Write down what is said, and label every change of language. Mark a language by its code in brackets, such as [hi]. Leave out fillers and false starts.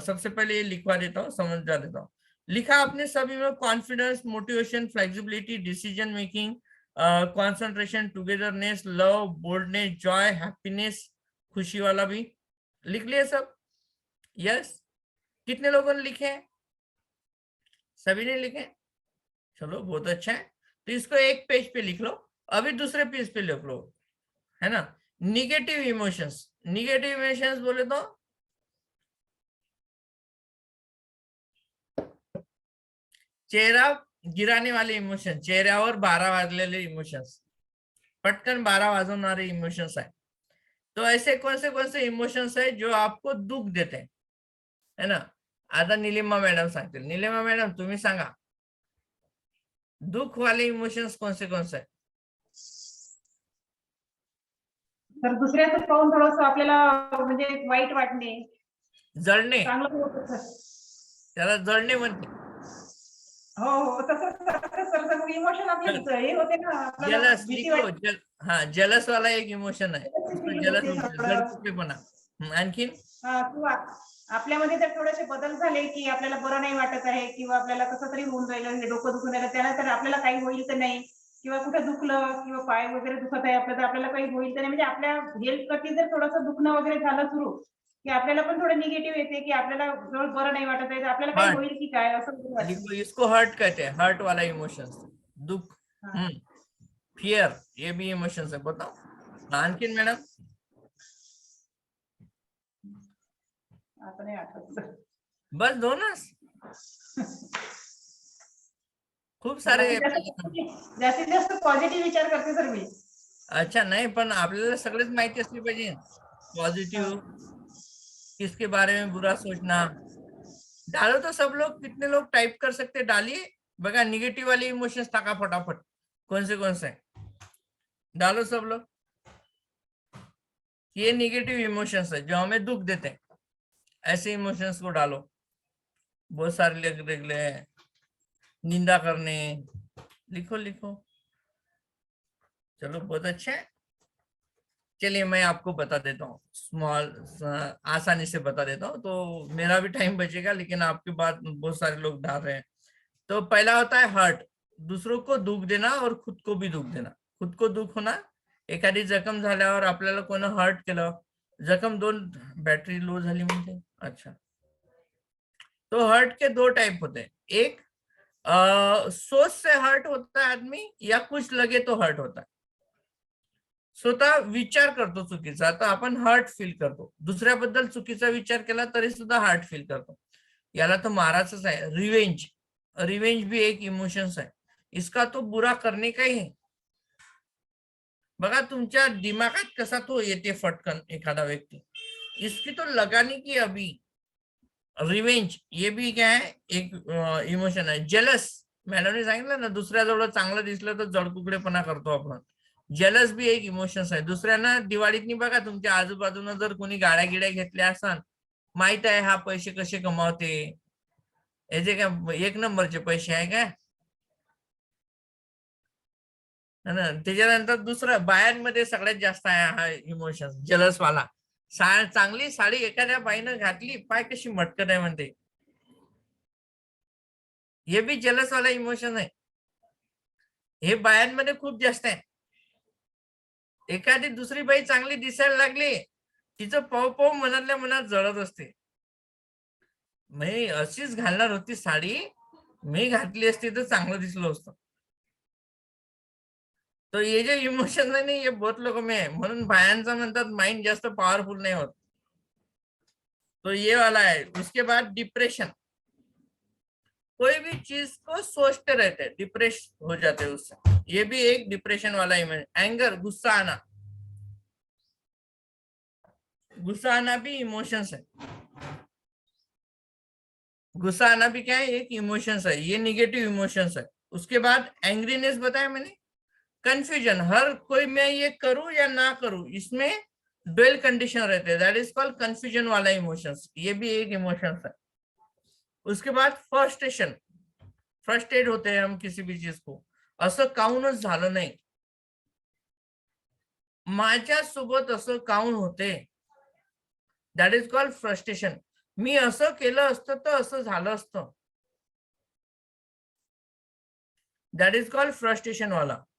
[hi] सबसे पहले ये लिखवा देता हूँ, समझा देता हूँ. लिखा आपने सभी में, confidence, motivation, flexibility, decision making, concentration, togetherness, love, boldness, Joy, happiness, खुशी वाला भी लिख लिया सब. यस, कितने लोगों ने लिखे हैं? सभी ने लिखे? चलो बहुत अच्छा है. तो इसको एक पेज पे लिख लो. अभी दूसरे पेज पे लिख लो, है ना. निगेटिव इमोशंस, निगेटिव इमोशंस बोले तो चेहरा गिराने वाले इमोशन, [mr] चेहऱ्यावर 12 वाजलेले इमोशंस, पटकन 12 वाजवणारे इमोशंस आहे. [hi] तो ऐसे कौन से इमोशंस है जो आपको दुख देते हैं, है ना. [mr] आता निलिमा मॅडम सांगतील. [hi] निलिमा मॅडम [mr] तुम्ही सांगा, [hi] दुख वाले इमोशंस कौन से है? [mr] तर दुसऱ्याचं पाहून थोडंसं आपल्याला म्हणजे वाईट वाटणे, जळणे, चांगलं होतं. त्याला जळणे म्हणते. हो हो तसं इमोशन आपले हे होते ना आपल्याला [en] jealous [mr] भीती [hi] लिखो [mr] वाटते. [hi] हाँ जलस वाला एक इमोशन है, उसको [en] feel jealous [hi] होते बोलते हैं, [mr] थोडं. जडकुटेपणा. आणखीन किंवा आपल्यामध्ये जर थोडेसे बदल झाले की आपल्याला बरं नाही वाटत आहे किंवा आपल्याला कसं तरी होऊन राहिलं, हे डोकं दुखून राहिलं, त्यानंतर आपल्याला काही होईल तर नाही किंवा कुठे दुखलं किंवा पाय वगैरे दुखत आहे आपलं तर आपल्याला काही होईल तर नाही, म्हणजे आपल्या हेल्थ प्रती जर थोडंसं दुखणं वगैरे झालं सुरू की आपल्याला पण थोडं निगेटिव्ह येते की आपल्याला जवळ बरं नाही वाटत आहे, तर आपल्याला काही [en] hurt [mr] होईल की काय असं वगैरे वाटतं. [hi] लिखो, इसको हर्ट कहते हैं, हर्ट वाला इमोशंस. दुख, हा. फियर, ये भी इमोशंस है. बताओ [mr] आणखीन मॅडम. आता नाही आठवत. बस दोनच, खूप सारे. जास्तीत जास्त पॉझिटिव्ह विचार करते सर मी. अच्छा नाही, पण आपल्याला सगळेच माहिती असली पाहिजे. [hi] पॉझिटिव्ह, किसके बारे में बुरा सोचना. डालो तो सब लोग, कितने लोग टाइप कर सकते डालिए. [mr] बघा निगेटिव्ह वाले इमोशंस टाका फटाफट, [hi] कौन से डालो सब लोग. ये निगेटिव इमोशंस है जो हमें दुख देते हैं, ऐसे इमोशंस को डालो. बहुत सारे लिख ले, निंदा करने, लिखो लिखो. चलो बहुत अच्छा है. चलिए मैं आपको बता देता हूँ, स्मॉल आसानी से बता देता हूँ, तो मेरा भी टाइम बचेगा, लेकिन आपके बाद बहुत सारे लोग डाल रहे हैं. तो पहला होता है हर्ट, दूसरों को दुख देना और खुद को भी दुख देना. खुद को दुख होना, [mr] एखादी जखम झाल्यावर आपल्याला कोण हर्ट केलं, जखम दोन, बॅटरी लो झाली म्हणजे. [hi] अच्छा, तो हर्ट के दो टाइप होते हैं. एक सोच से हर्ट होता है आदमी, या कुछ लगे तो हर्ट होता है. [mr] स्वतः विचार करतो चुकीचा तर आपण हर्ट फील करतो, दुसऱ्याबद्दल चुकीचा विचार केला तरी सुद्धा हर्ट फील करतो. याला तो माराच आहे. [hi] रिवेंज, रिवेंज भी एक इमोशंस है, इसका तो बुरा करने का ही है. [mr] बघा तुमच्या दिमागात कसा तो येते फटकन एखादा व्यक्ती, [hi] इसकी तो लगाने की अभी. रिवेंज ये भी क्या है, एक इमोशन है. [mr] जेलस, मॅडमने सांगितलं ना, दुसऱ्याजवळ चांगलं दिसलं तर जडकुकडेपणा करतो आपण. जेलस भी एक इमोशन्स आहे. दुसऱ्यांना दिवाळीतनी बघा तुमच्या आजूबाजूला जर कोणी गाड्या गिड्या घेतल्या असाल, माहित आहे हा पैसे कसे कमावते, याचे काय एक नंबरचे पैसे आहे काय ना. त्याच्यानंतर दुसरं बायांमध्ये सगळ्यात जास्त आहे हा इमोशन, जलस वाला. चांगली साडी एखाद्या बाईनं घातली, पाय कशी मटकत आहे म्हणते, हे बी जलस वाला इमोशन आहे. हे बायांमध्ये खूप जास्त आहे. एखादी दुसरी बाई चांगली दिसायला लागली, तिचं पाव पाव मनातल्या मनात जळत असते, मी अशीच घालणार होती साडी, मी घातली असती तर चांगलं दिसलो असतं. [hi] तो ये जे इमोशन है नहीं, ये बहुत लोगों में है. [mr] म्हणून बायांचा म्हणतात माइंड जास्त पॉवरफुल [hi] नहीं होता. तो ये वाला है. उसके बाद डिप्रेशन, कोई भी चीज को सोचते रहते हैं, डिप्रेस हो जाते हैं उससे, ये भी एक डिप्रेशन वाला इमोशन. एंगर, गुस्सा आना, गुस्सा आना भी इमोशंस है. गुस्सा आना भी क्या है, एक इमोशंस है, ये निगेटिव इमोशंस है. उसके बाद एंग्रीनेस बताया मैंने. कंफ्यूजन, हर कोई मैं ये करूं या ना करूं, इसमें ड्वेल कंडीशन रहते हैं, [en] that is called [hi] कंफ्यूजन वाला इमोशंस, ये भी एक इमोशंस है. उसके बाद फ्रस्ट्रेशन, फ्रस्ट्रेट होते हैं हम किसी भी चीज को, [mr] असं काऊनच झालं नाही, माझ्यासोबत असं काऊन होते, [en] that is called [hi] फ्रस्ट्रेशन. [mr] मी असं केलं असतं तर असं झालं असतं, [en] that is called [mr] फ्रस्ट्रेशन वाला.